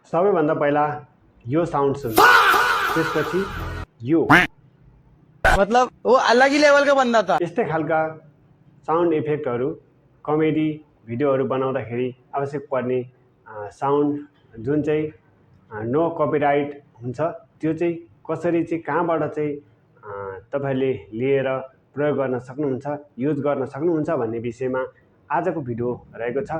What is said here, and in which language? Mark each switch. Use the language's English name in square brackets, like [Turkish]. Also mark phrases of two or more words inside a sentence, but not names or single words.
[Nepali] सबैभन्दा पहिला यो साउन्ड सुन, त्यसपछि यो [Hindi] मतलब वो अलग ही लेवल का बंदा था। [Nepali] यस्तै खालका [English] sound effects comedy videos [Nepali] बनाउँदाखेरि आवश्यक पर्ने साउन्ड जुन चाहिँ [English] no copyright [Nepali] हुन्छ त्यो चाहिँ कसरी चाहिँ कहाँबाट चाहिँ तपाईहरुले लिएर प्रयोग गर्न सक्नुहुन्छ, युज गर्न सक्नुहुन्छ भन्ने विषयमा आजको भिडियो रहेको छ।